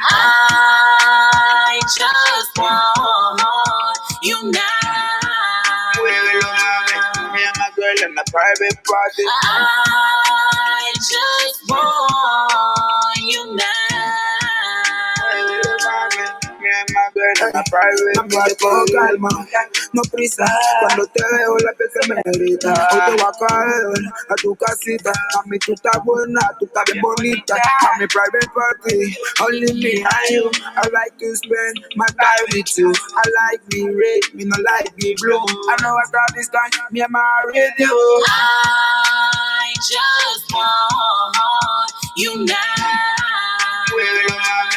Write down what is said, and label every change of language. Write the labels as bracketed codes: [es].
[en] I just want you now. Me and my girl in a private party. I just want you now. Me and my girl in a private party. [es] Con calma, no prisa. Cuando te veo la piel se me grita. Hoy te voy a caer a tu casita. Mami, tú estás buena, tú estás bien bonita. A mi [en] private party, only me and you. I like to spend my time with you. I like me red, me no like me blue. I know after this time, me and my radio. I just want you now.